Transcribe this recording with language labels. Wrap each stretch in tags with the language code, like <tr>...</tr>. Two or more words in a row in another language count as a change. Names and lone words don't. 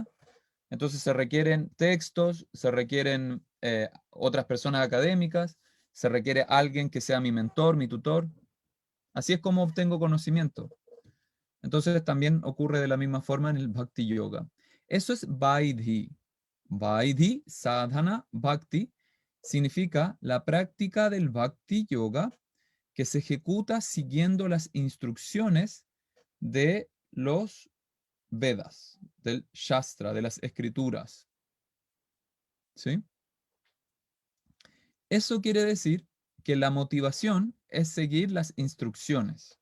<es>Entonces se requieren textos, se requieren otras personas académicas, se requiere alguien que sea mi mentor, mi tutor. Así es como obtengo conocimiento. Entonces también ocurre de la misma forma en el Bhakti Yoga. Eso es Vaidhi.</es> <sa>Vaidhi, sadhana, bhakti,</sa> <es>significa la práctica del Bhakti Yoga que se ejecuta siguiendo las instrucciones de los Vedas, del Shastra, de las escrituras. ¿Sí? Eso quiere decir que la motivación es seguir las instrucciones.</es>